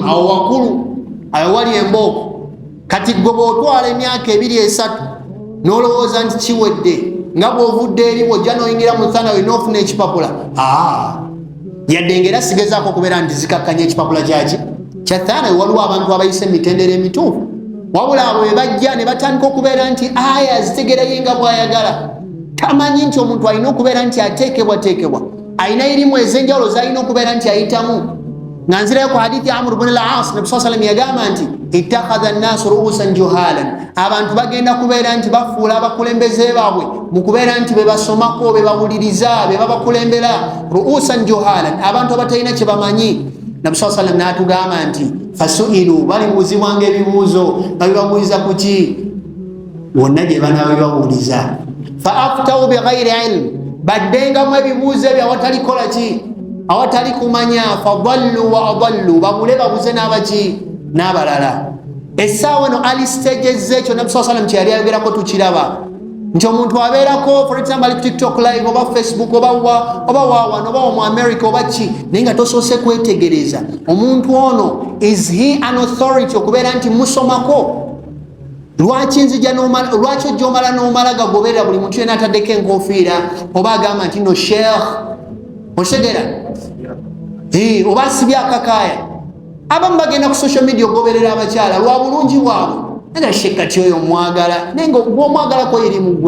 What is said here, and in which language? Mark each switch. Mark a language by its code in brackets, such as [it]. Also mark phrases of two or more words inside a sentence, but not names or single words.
[lg] Awo wakulu ayo wali embooko. Kati gwe bw'otwala emyaka 2-3 n'olowooza nti kiwedde, nga bw'ovudde eri bw'ojja n'oyingira mu thanawi n'ofuna ekipapula, yadde ng'era sigezaako okubeera nti zikakkanya ekipapula kya thanawi. Waliwo abantu abayise emitendera emituufu, wabula abo be bajja ne batandika okubeera nti aya zitegeerayo nga bw'ayagala. Tamanyi nti omuntu alina okubeera nti ateekebwateekebwa, alina irimu ez'enjawulo z'alina okubeera nti ayitamu. Nga nzirayo ku hadithi ya Amr ibn al-As, Nabi [ar] صلى الله عليه وسلم [lg] yagamba nti [ar] اتخذ الناس رؤوسا جهالا, [lg] abantu bagenda kubeera nti bafuula abakulembeze baabwe mu kubeera nti be basomako, be bawuliriza, be babakulembera. [ar] رؤوسا جهالا, [lg] abantu abatalina kye bamanyi. Nabi [ar] صلى الله عليه وسلم [lg] n'atugamba nti fasu'ilu, balibuuzibwanga ebibuuzo nga bibabuuliza ku ki, wonna gye banaaba bibabuuliza. [ar] فأفتوا بغير علم, [lg] baddengamu ebibuuzo ebyo awatali kola ki, awatali kumanya. [ar] فضلوا وأضلوا, [lg] babule babuze n'abaki n'abalala. Essaawa eno ali stages ekyo Nabi [ar] صلى الله عليه وسلم [lg] kye yali ayogerako tukiraba nti omuntu abeerako, [en] for example, [lg] ali ku TikTok live oba Facebook oba waawano oba mu America oba ki, naye nga tosoose kwetegereza omuntu ono, [en] is he an authority [lg] okubeera nti musomako? Lwaki ojja omala n'omala gagoberera buli muntu yenna ataddeko enkofiira, oba agamba nti no sheikh, otegera oba asibye akakaaya. Abamu bagenda ku [en] social media [lg] ogoberera abakyala lwa bulungi bwabwe, nga shekkati oyo omwagala, naye nga gw'omwagalako eri mu gwe.